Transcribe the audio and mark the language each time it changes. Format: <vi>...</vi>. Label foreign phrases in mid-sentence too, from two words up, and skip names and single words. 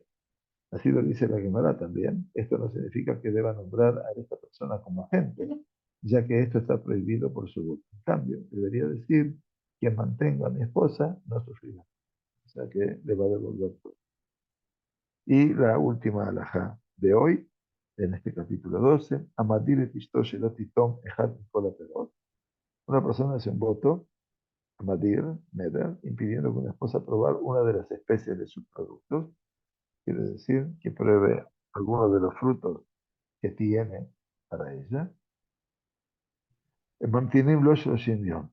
<es>Así lo dice la Gemara también. Esto no significa que deba nombrar a esta persona como agente, ya que esto está prohibido por su voto. En cambio, debería decir quien mantenga a mi esposa no sufrirá. O sea que le va a devolver todo. Y la última alajá de hoy, en este capítulo 12,</es> <he>המדיר את אשתו שלא תטעום אחד מכל הפירות.</he> <es>Una persona hace un voto, Amadir, Neder, impidiendo que una esposa probar una de las especies de sus productos. Quiere decir que pruebe alguno de los frutos que tiene para ella. Mantienen los Yom.</es>